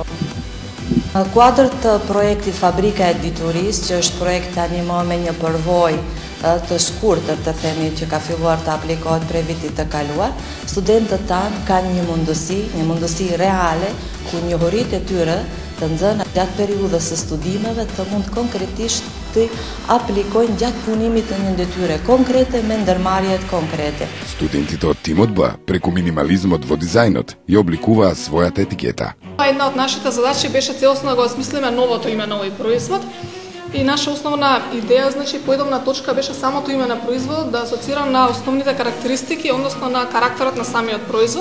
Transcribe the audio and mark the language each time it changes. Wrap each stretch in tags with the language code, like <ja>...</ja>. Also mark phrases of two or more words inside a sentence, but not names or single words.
<sq>Квадрат проекти Фабрика Editoris, që është projekt tani më me një përvojë të shkurtër të themi që ka filluar të aplikohet prej vitit të kaluar, studentët tanë kanë një mundësi reale ku njohuritë e tyre të nxëna gjatë periudhës së studimeve të mund konkretisht të aplikojnë gjatë punimit të një detyre konkrete me ndërmarrjet konkrete.</sq> <mk>Студентите од тимот Б, преку минимализмот во дизајнот, ја обликуваа својата етикета. Една од нашите задачи беше целосно да го осмислиме новото име на овој производ. И наша основна идеја, значи, поедовна точка беше самото име на производот да асоцира на основните карактеристики, односно на карактерот на самиот производ.</mk>